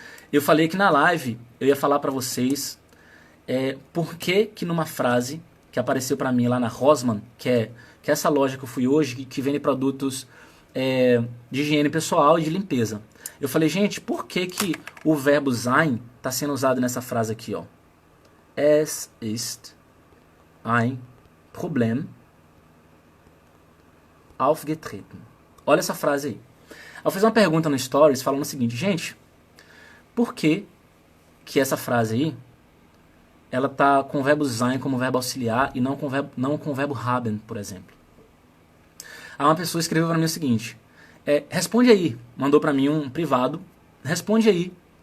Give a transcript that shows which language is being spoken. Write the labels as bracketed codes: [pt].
[pt] Eu falei que na live eu ia falar para vocês por que numa frase que apareceu para mim lá na Rossmann, que é essa loja que eu fui hoje, que vende produtos de higiene pessoal e de limpeza. Eu falei, gente, por que o verbo sein está sendo usado nessa frase aqui, ó? [de] Es ist ein Problem aufgetreten. [pt] Olha essa frase aí. Eu fiz uma pergunta no Stories falando o seguinte, gente, por que essa frase aí ela tá com o verbo sein como verbo auxiliar e não com o verbo haben, por exemplo? Aí uma pessoa escreveu para mim o seguinte, responde aí, mandou para mim um privado, responde aí.